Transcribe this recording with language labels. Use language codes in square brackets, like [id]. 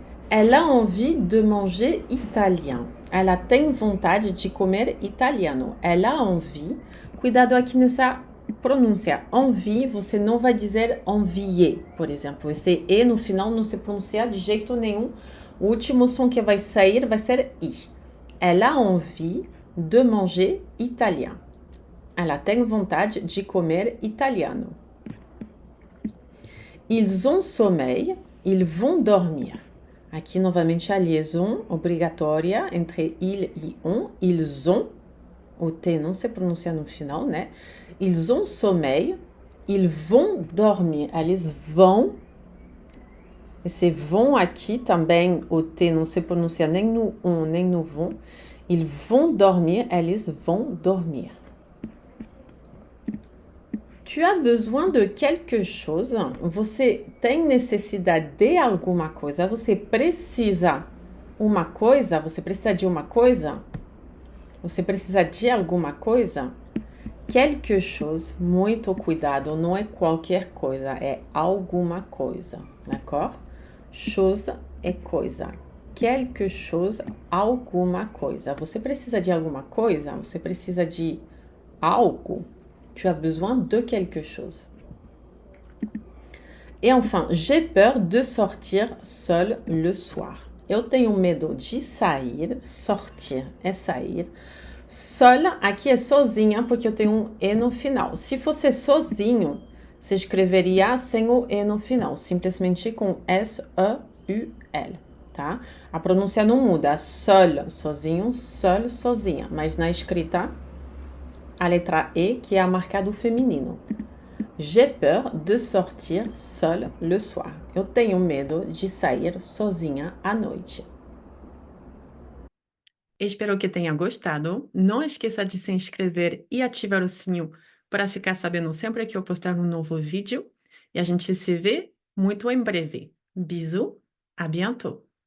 [fr] Elle a envie de manger italien. [pt] Ela tem vontade de comer italiano. [fr] Elle a envie. [pt] Cuidado aqui nessa pronúncia. Envie, você não vai dizer envier, por exemplo. Esse E no final não se pronuncia de jeito nenhum. O último som que vai sair vai ser I. [fr] Elle a envie de manger italien. [pt] Ela tem vontade de comer italiano. [fr] Ils ont sommeil, ils vont dormir. [pt] Aqui, novamente, a liaison obrigatória entre il e on. [fr] Ils ont, [pt] o T não se pronuncia no final, né? [fr] Ils ont sommeil, ils vont dormir. [pt] Eles vão. Esse vão aqui também, o T não se pronuncia nem no on, nem no vão. [fr] Ils vont dormir, [pt] eles vão dormir. [fr] Tu as besoin de quelque chose. [pt] Você tem necessidade de alguma coisa. Você precisa uma coisa. Você precisa de uma coisa. Você precisa de alguma coisa. [fr] Quelque chose, [pt] muito cuidado. Não é qualquer coisa. É alguma coisa. [fr] D'accord? [pt] Chose é coisa. [fr] Quelque chose, [pt] alguma coisa. Você precisa de alguma coisa. Você precisa de algo. [fr] Tu as besoin de quelque chose. Et enfin, j'ai peur de sortir seul le soir. [pt] Eu tenho medo de sair, sortir é sair. Seul, aqui é sozinha, porque eu tenho um E no final. Se fosse sozinho, você escreveria sem o E no final, simplesmente com S-E-U-L, tá? A pronúncia não muda, seul, sozinho, seul, sozinha, mas na escrita, a letra E, que é a marca do feminino. [fr] J'ai peur de sortir seul le soir. [pt] Eu tenho medo de sair sozinha à noite. Espero que tenha gostado. Não esqueça de se inscrever e ativar o sininho para ficar sabendo sempre que eu postar um novo vídeo. E a gente se vê muito em breve. [fr] Bisous, à bientôt!